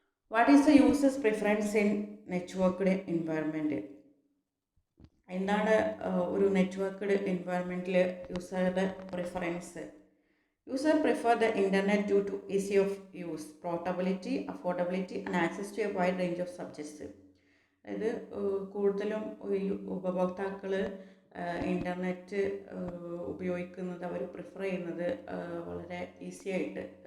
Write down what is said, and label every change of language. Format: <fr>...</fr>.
<en>What is the users preference in networked environment?</en> <ml>എന്താണ് ഒരു networked എൻവയൺമെൻറ്റിൽ യൂസറുടെ preference?</ml> <en>User prefer the internet due to ease of use, portability, affordability and access to a wide range of subjects.</en> <ml>അതായത് കൂടുതലും ഉപഭോക്താക്കൾ internet ഉപയോഗിക്കുന്നത്, അവർ prefer ചെയ്യുന്നത് വളരെ easy ആയിട്ട്</ml>